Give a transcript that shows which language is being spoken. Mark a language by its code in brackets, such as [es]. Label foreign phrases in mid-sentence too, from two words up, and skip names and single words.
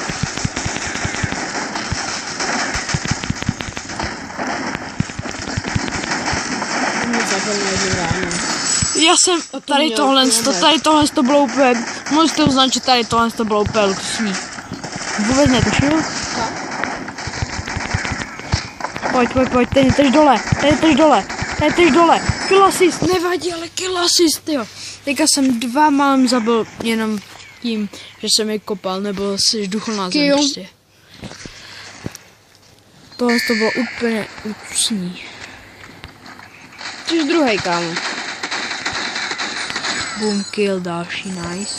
[cs] Já jsem tady tohle to bylo úplně, můžete uznat, že tady tohle to bylo úplně luxusní. Vůbec netušil? Pojď, tady dole, [en] kill assist, [cs] nevadí, ale [en] kill assist, [cs] jo. Teďka jsem 2 málem zabil jenom tím, že jsem je kopal, nebo si žduchl na zem prostě. Tohle to bylo úplně luxusní. Jsi druhej, kámo. Boom, kill, další, nice.